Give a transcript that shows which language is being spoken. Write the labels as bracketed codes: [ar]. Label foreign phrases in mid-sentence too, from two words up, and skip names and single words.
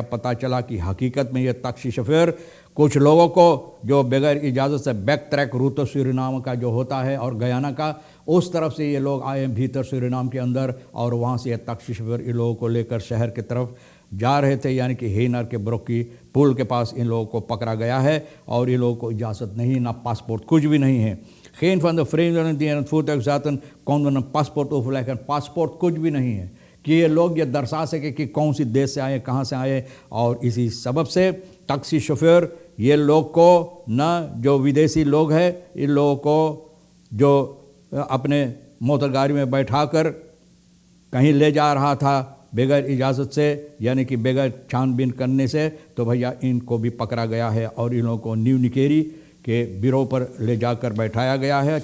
[hns] पता चला कि हकीकत में ये टैक्सी शोफर कुछ लोगों को जो बगैर इजाज़त से [en] back track route [hns] सूरीनाम का जो होता है और गयाना का, उस तरफ से ये लोग आए भीतर सूरीनाम के अंदर और वहाँ से ये टैक्सी शोफर इन लोगों को लेकर शहर की तरफ जा रहे थे। यानी कि हेनार के ब्रोकी पुल के पास इन लोगों को पकड़ा गया है और इन लोगों को इजाज़त नहीं, ना पासपोर्ट, कुछ भी नहीं है। [nl] geen van de vreemdelingen die in het voertuig zaten konden een paspoort overleggen। [hns] पासपोर्ट कुछ भी नहीं है कि ये लोग ये दर्शा सके कि कौन सी देश से आए, कहाँ से आए। और इसी सबब से टैक्सी शोफर ये लोग को न जो विदेशी लोग हैं, इन लोगों को जो अपने मोटर गाड़ी में बैठा कर कहीं ले जा रहा था बगैर इजाज़त से, यानी कि बगैर छानबीन करने से, तो भैया इनको भी पकड़ा गया है और इन लोगों को न्यू निकेरी के बिरो पर ले जाकर बैठाया गया है।